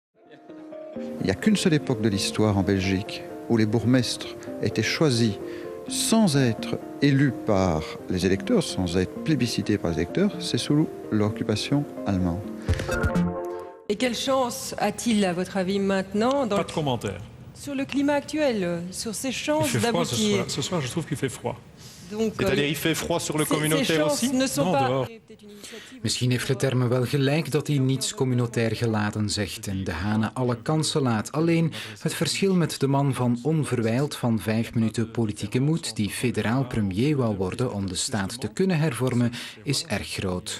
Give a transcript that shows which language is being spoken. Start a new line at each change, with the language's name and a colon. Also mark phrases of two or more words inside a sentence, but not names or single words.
French: Il n'y a qu'une seule époque de l'histoire en Belgique où les bourgmestres étaient choisis sans être élus par les électeurs, sans être plébiscités par les électeurs, c'est sous l'occupation allemande. Et quelle chance a-t-il, à votre avis, maintenant Pas de commentaire. sur le climat actuel, sur ses chances Il fait froid d'aboutir? ce soir, je trouve qu'il fait froid. C'est-à-dire il fait froid sur le communautaire aussi? Ne sont Non, pas... dehors.
Dutch: Misschien heeft Leterme wel gelijk dat hij niets communautair gelaten zegt en de Hane alle kansen laat. Alleen het verschil met de man van onverwijld van 5 minuten politieke moed die federaal premier wou worden om de staat te kunnen hervormen, is erg groot.